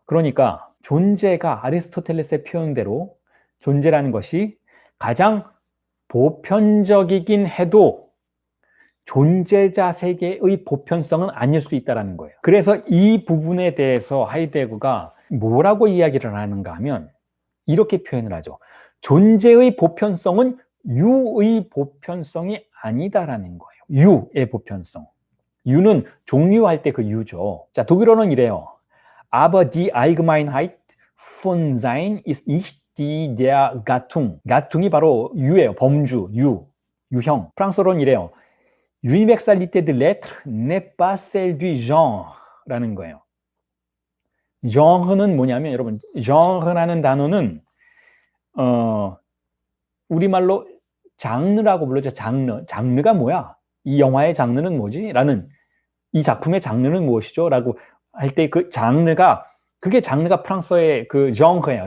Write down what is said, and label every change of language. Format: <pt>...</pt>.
<ko>그러니까 존재가 아리스토텔레스의 표현대로 존재라는 것이 가장 보편적이긴 해도 존재자 세계의 보편성은 아닐 수 있다는 거예요. 그래서 이 부분에 대해서 하이데거가 뭐라고 이야기를 하는가 하면 이렇게 표현을 하죠. 존재의 보편성은 유의 보편성이 아니다라는 거예요. 유의 보편성. 유는 종류할 때 그 유죠. 자, 독일어는 이래요.</ko> <de>Aber die Allgemeinheit von Sein ist nicht die der Gattung.</de> <ko>가퉁이 바로 유예요. 범주, 유형. 프랑스어로는 이래요.</ko> <fr>L'universalité de l'être n'est pas celle du genre</fr> <ko>라는 거예요. genre는 뭐냐면 여러분, genre라는 단어는 우리말로 장르라고 불러죠. 장르가 뭐야? 이 영화의 장르는 뭐지? 라는, 이 작품의 장르는 무엇이죠? 라고 할 때 그 장르가, 그게 장르가 프랑스어의 그 genre예요.</ko>